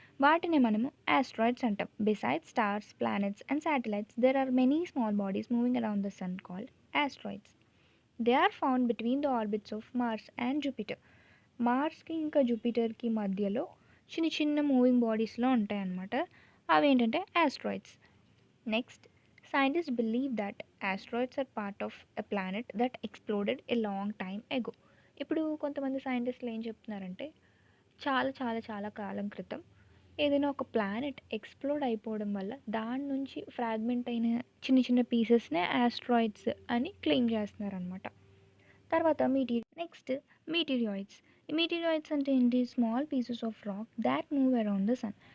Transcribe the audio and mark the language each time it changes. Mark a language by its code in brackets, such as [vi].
[te] వాటిని మనము ఆస్ట్రాయిడ్స్ అంటాం. [en] Besides stars, planets and satellites there are many small bodies moving around the sun called asteroids. They are found between the orbits of Mars and Jupiter. [te] మార్స్కి ఇంకా జూపిటర్కి మధ్యలో చిన్న చిన్న moving బాడీస్లో ఉంటాయన్నమాట. అవి ఏంటంటే asteroids. [en] Next, scientists believe that asteroids are part of a planet that exploded a long time ago. [te] ఇప్పుడు కొంతమంది సైంటిస్టులు ఏం చెప్తున్నారంటే చాలా చాలా చాలా కాలం క్రితం ఏదైనా ఒక ప్లానెట్ ఎక్స్ప్లోడ్ అయిపోవడం వల్ల దాని నుంచి ఫ్రాగ్మెంట్ అయిన చిన్న చిన్న పీసెస్నే ఆస్ట్రాయిడ్స్ అని క్లెయిమ్ చేస్తున్నారనమాట. తర్వాత [en] Next meteoroids. [te] ఈ మీటీరియాయిడ్స్ అంటే ఏంటి, [en] Small pieces of rock that move around the sun.